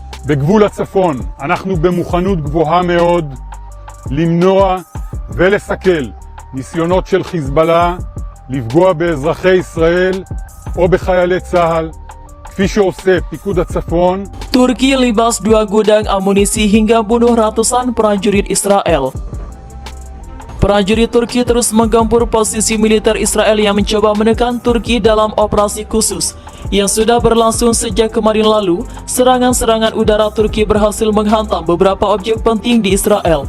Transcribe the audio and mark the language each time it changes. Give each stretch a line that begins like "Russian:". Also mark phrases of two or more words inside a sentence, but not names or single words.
Hebrew: בגבול הצפון אנחנו במוכנות גבוהה מאוד למנוע ולסכל ניסיונות של חיזבאללה לפגוע באזרחי ישראל או בחיילי צה"ל, כפי שעושה פיקוד הצפון.
Indonesian: Turki libas 2 gudang amunisi hingga bunuh ratusan prajurit Israel. Prajurit Turki terus menggempur posisi militer Israel yang mencoba menekan Turki dalam operasi khusus yang sudah berlangsung sejak kemarin lalu. Serangan-serangan udara Turki berhasil menghantam beberapa objek penting di Israel.